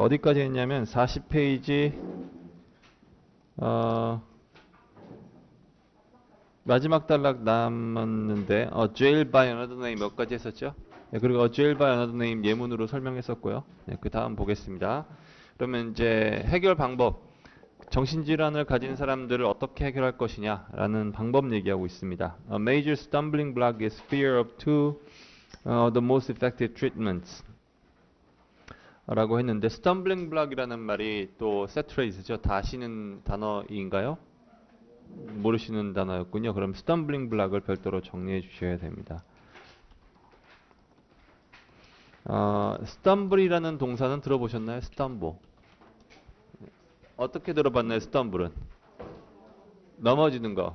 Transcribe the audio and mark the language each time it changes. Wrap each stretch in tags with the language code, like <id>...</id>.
<ko>어디까지 했냐면 40페이지 마지막 단락 남았는데</ko> <en>jail by another name</en> <ko>몇 가지 했었죠? 네, 그리고</ko> <en>jail by another name</en> <ko>예문으로 설명했었고요. 네, 그 다음 보겠습니다. 그러면 이제 해결 방법. 정신질환을 가진 사람들을 어떻게 해결할 것이냐라는 방법 얘기하고 있습니다.</ko> <en>A major stumbling block is fear of the most effective treatments</en> <ko>라고 했는데</ko> <en>stumbling block이라는</en> <ko>말이 또 세트레이스죠. 다 아시는 단어인가요? 모르시는 단어였군요. 그럼 stumbling block을 별도로 정리해 주셔야 됩니다. stumble이라는 동사는 들어보셨나요? stumble. 어떻게 들어봤나요? stumble은? 넘어지는 거.</ko>